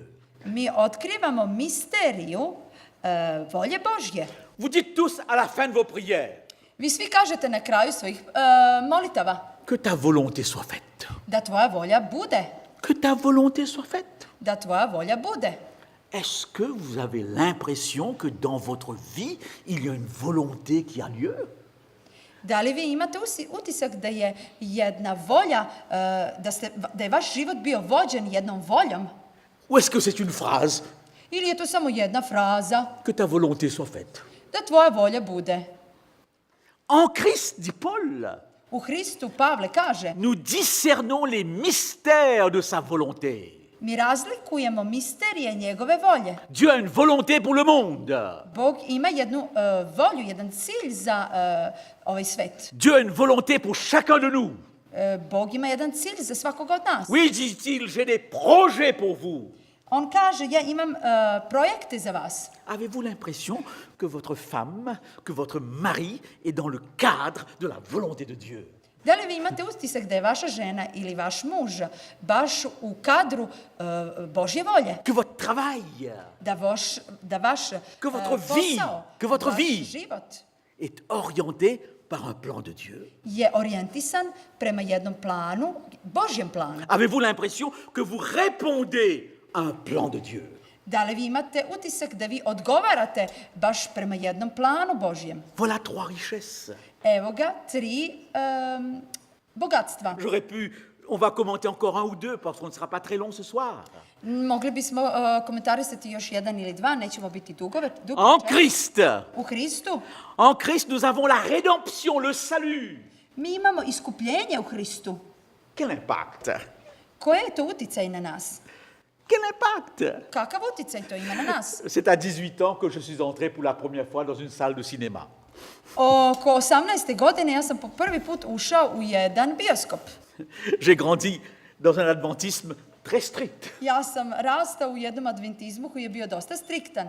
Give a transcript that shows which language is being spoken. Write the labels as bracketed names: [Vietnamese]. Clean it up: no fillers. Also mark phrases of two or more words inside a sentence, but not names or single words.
[Serbian] mi otkrivamo misteriju volje Božje. [French] Vous dites tous à la fin de vos prières, [Serbian] Vi svi kažete na kraju svojih molitava [French] que ta volonté soit faite. [Serbian] da tvoja volja bude, [French] Que ta volonté soit faite. [Serbian] da tvoja volja bude. [French] Est-ce que vous avez l'impression que dans votre vie, il y a une volonté qui a lieu? [Serbian] Da li vi imate utisak da je jedna volja, da je vaš život bio vođen jednom voljom? [French] Ou est-ce que c'est une phrase? [Serbian] Ili je to samo jedna fraza? [French] Que ta volonté soit faite. [Serbian] Da tvoja volja bude. [French] En Christ, dit Paul, [Serbian] U Hristu Pavle kaže, [French] nous discernons les mystères de sa volonté. [Serbian] mi razlikujemo misterije njegove volje. [French] Dieu a une volonté pour le monde. [Serbian] Bog ima jednu volju, jedan cilj za ovaj svet. [French] Dieu a une volonté pour chacun de nous. [Serbian] Bog ima jedan cilj za svakog od nas. [French] Oui, dit-il, j'ai des projets pour vous. [Serbian] On kaže, ja imam projekte za vas. [French] Avez-vous l'impression que votre femme, que votre mari est dans le cadre de la volonté de Dieu? [Serbian] Da li vi imate utisak da je vaša žena ili vaš muž baš u kadru Božje volje? [French] Que votre travail [Serbian] Da vaš [French] Que votre vie, [Serbian] posao, [French] que votre [Serbian] vaš [French] vie. [Serbian] život [French] est orienté par un plan de Dieu? [Serbian] je orijentisan prema jednom planu, Božjem planu. [French] Avez-vous l'impression que vous répondez à un plan de Dieu? [Serbian] Da li vi imate utisak da vi odgovarate baš prema jednom planu Božjem? [French] Voilà 3 richesses. [Serbian] Evo ga, 3 bogatstva. [French] J'aurais pu, on va commenter encore 1 ou 2 parce qu'on ne sera pas très long ce soir. [Serbian] Mogli bismo komentarisati još 1 ili 2, nećemo biti dugo [French] En [Serbian] večer. [French] Christ, [Serbian] U Hristu [French] en Christ, nous avons la rédemption, le salut. [Serbian] mi imamo iskupljenje u Hristu. [French] Quel impact? [Serbian] Koji je to uticaj na nas? [French] Quel impact? [Serbian] Kakav uticaj to ima na nas? [French] C'est à 18 ans que je suis entré pour la première fois dans une salle de cinéma. [Serbian] Oko 18. godine ja sam po prvi put ušao u jedan bioskop. [French] J'ai grandi dans un adventisme très strict. [Serbian] Ja sam rastao u jednom adventizmu koji je bio dosta striktan.